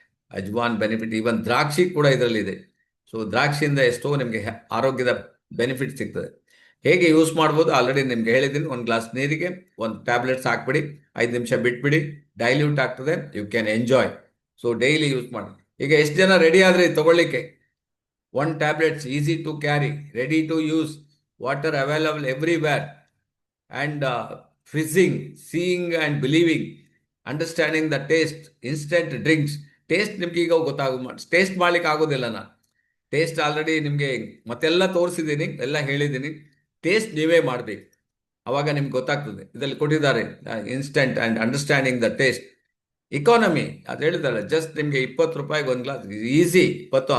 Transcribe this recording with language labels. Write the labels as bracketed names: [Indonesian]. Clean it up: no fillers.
[Kannada] Ajwain benefit, even ದ್ರಾಕ್ಷಿ ಕೂಡ ಇದರಲ್ಲಿ ಇದೆ. ಸೊ ದ್ರಾಕ್ಷಿಯಿಂದ ಎಷ್ಟೋ ನಿಮಗೆ ಆರೋಗ್ಯದ ಬೆನಿಫಿಟ್ ಸಿಗ್ತದೆ. ಹೇಗೆ ಯೂಸ್ ಮಾಡ್ಬೋದು ಆಲ್ರೆಡಿ ನಿಮ್ಗೆ ಹೇಳಿದ್ದೀನಿ. 1 ಗ್ಲಾಸ್ ನೀರಿಗೆ 1 ಟ್ಯಾಬ್ಲೆಟ್ಸ್ ಹಾಕ್ಬಿಡಿ, 5 ನಿಮಿಷ ಬಿಟ್ಬಿಡಿ, ಡೈಲ್ಯೂಟ್ ಆಗ್ತದೆ, [English] You can enjoy. [Kannada] So daily use ಮಾಡಿ. ಈಗ ಎಷ್ಟು ಜನ ರೆಡಿ ಆದ್ರಿ ತಗೊಳ್ಳಿಕ್ಕೆ? [English] 1 tablets, easy to carry, ready to use, water available everywhere, and fizzing, seeing and believing, understanding the taste, instant drinks. [Kannada] Taste ನಿಮ್ಗೆ ಈಗ ಟೇಸ್ಟ್ ಮಾಡ್ಲಿಕ್ಕೆ ಆಗೋದಿಲ್ಲ. ನಾನು ಟೇಸ್ಟ್ ಆಲ್ರೆಡಿ ನಿಮಗೆ ಮತ್ತೆಲ್ಲ ತೋರಿಸಿದ್ದೀನಿ, ಎಲ್ಲ ಹೇಳಿದ್ದೀನಿ. ಟೇಸ್ಟ್ ನೀವೇ ಮಾಡಬೇಕು, ಅವಾಗ ನಿಮ್ಗೆ ಗೊತ್ತಾಗ್ತದೆ. ಇದರಲ್ಲಿ ಕೊಟ್ಟಿದ್ದಾರೆ [English] Instant and understanding the taste. [Kannada] Economy ಅದು ಹೇಳಿದಲ್ಲ, ಜಸ್ಟ್ ನಿಮಗೆ 20 ರೂಪಾಯಿಗೆ ಒಂದು ಗ್ಲಾಸ್, ಈಸಿ 20.